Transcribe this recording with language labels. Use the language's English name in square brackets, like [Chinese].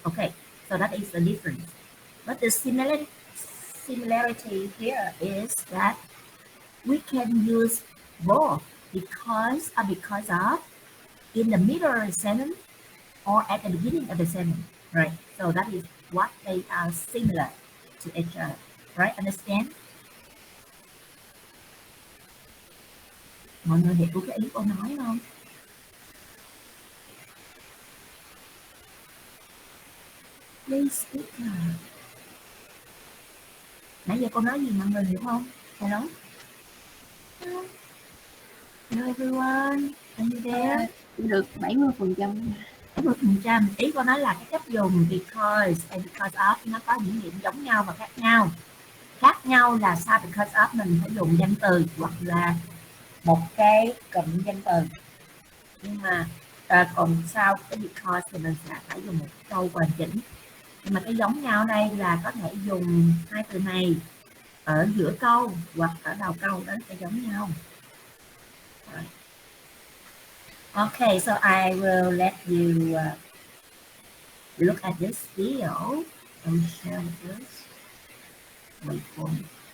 [English] Okay, so that is the difference. But the similarity here is that we can use both because or because of in the middle of the sentence or at the beginning of the sentence, right? So that is what they are similar to each other, right? Understand? [Vietnamese] Mọi người hiểu cái ý cô nói không? [English] Please speak. Nãy giờ cô nói gì mọi người hiểu không? Hello? Hello everyone, are you there? [Vietnamese] Được 70%. 70%. Ý cô nói là cái cách dùng because and because of nó có những điểm giống nhau và khác nhau. Khác nhau là sao? Because of mình phải dùng danh từ hoặc là một cái cụm danh từ. Nhưng mà còn sau cái because thì mình sẽ phải dùng một câu hoàn chỉnh. Nhưng mà cái giống nhau đây là có thể dùng hai từ này ở giữa câu hoặc ở đầu câu, đó sẽ giống nhau. [English] Okay, so I will let you look at this video and share this. Wait for me.